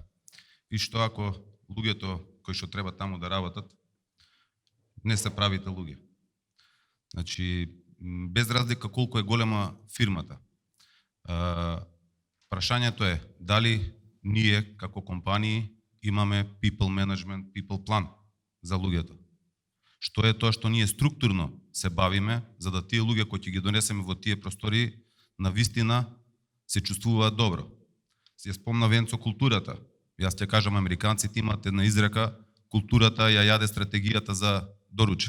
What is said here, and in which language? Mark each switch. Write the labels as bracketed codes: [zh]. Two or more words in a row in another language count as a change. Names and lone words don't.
[mk] И што ако луѓето кои што треба таму да работат, не се правите луѓе. Значи, без разлика колку е голема фирмата. Прашањето е дали ние како компании имаме [en] people management, people plan [mk] за луѓето. Што е тоа што ние структурно се бавиме, за да тие луѓе кои ќе ги донесеме во тие простори, на вистина се чувствуваат добро. Се спомна Венцо културата. Јас ќе кажам, американците имат една изрека, културата ја јаде стратегијата за доручек.